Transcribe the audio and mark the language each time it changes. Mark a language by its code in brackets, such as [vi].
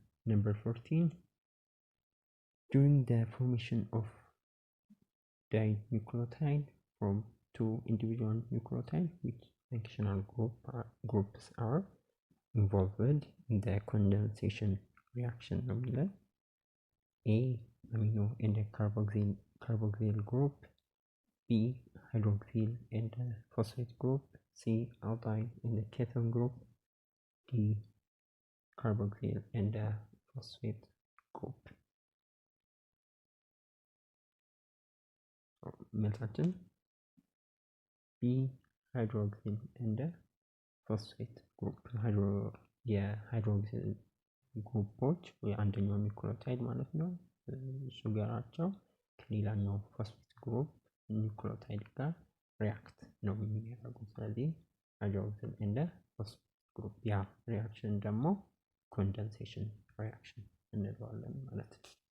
[en] Number 14 during the formation of dinucleotide from two individual nucleotides, which functional groups are involved in the condensation reaction [am] ነው የሚለው። [en] A. amino and the carboxyl group. B. hydroxyl and the phosphate group. C. aldehyde and the ketone group. D. carboxyl and the phosphate group. [am] መልሳችን [en] B. hydroxyl and the phosphate group. [am] የሃይድሮክሲል ግሩፖች የአንደኛው ኒውክሊዮታይድ ማለት ነው ሹገራቸው ከሌላኛው ፎስፌት ግሩፕ ኒውክሊዮታይድ ጋር ሪያክት ነው የሚያደርጉት። ስለዚህ ሃይድሮክሲል እንደ ፎስፌት ግሩፕ ያ ሪያክሽን ደግሞ ኮንደንሴሽን ሪያክሽን እንለዋለን ማለት ነው።